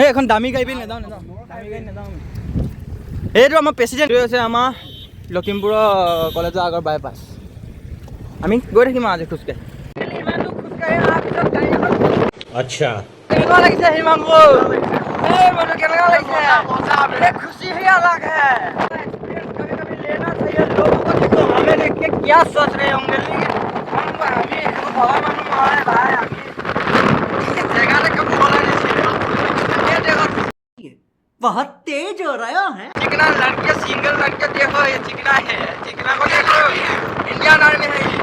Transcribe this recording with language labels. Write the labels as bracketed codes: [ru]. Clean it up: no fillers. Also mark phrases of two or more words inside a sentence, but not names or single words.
[as] সেই এখন দামী গাড়ী নাযাওঁ, দামী গাড়ী নাযাওঁ। এইটো আমাৰ প্ৰেচিডেণ্ট হৈছে, আমাৰ লখিমপুৰৰ কলেজৰ আগৰ বাইপাছ। আমি গৈ থাকিম আজি খোজকাঢ়ি। [hi] अच्छा [as] কেনেকুৱা লাগিছে হিমাংশু? কেনেকুৱা লাগিছে? [hi] खुशी ही अलग है। कभी कभी लेना चाहिए लोगों को। देखो हमें देख के क्या सोच रहे होंगे, लेकिन हमें भला मालूम है भाई, हमें जगह तक बोला नहीं चाहिए। ये देखो बहुत तेज हो रहा है। चिकना लड़के, सिंगल लड़के देखो, ये चिकना है, चिकना को देखो, इंडियन आर्मी है ये।